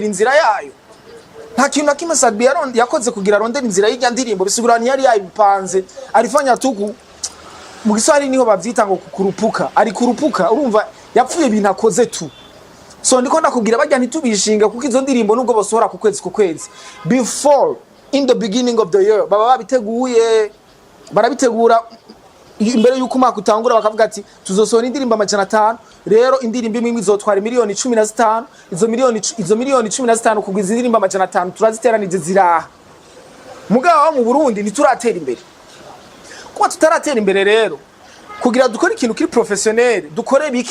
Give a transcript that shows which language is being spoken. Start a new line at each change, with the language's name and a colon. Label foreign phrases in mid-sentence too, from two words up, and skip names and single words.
Rundi: inzira yayo nta kintu nakimwe Sadbi yakoze kugira arondera inzira y'ijya ndirimbo bisigura ntiyari yayipanze arifanya tuku mu Giswahili niho bavyita ngo kurupuka ari kurupuka urumva yapfuye ibintu akoze tu so ndiko ndakubwira bajya ntitubishinga kuko izo ndirimbo nubwo basohora ku kwezi
English: before in the beginning of the year
Rundi: baba babiteguye barabitegura imbere yuko umwaka utangura bakavuga ati tuzosohora indirimbo 500 rero indirimbo imwe izotwara miliyoni 15 izo miliyoni 15 kugwiza indirimbo 500 turaziteranije ziraha mugabo mu Burundi ntituratera imbere kuba tutaratera imbere rero kugira dukore ikintu kiri professionnel dukore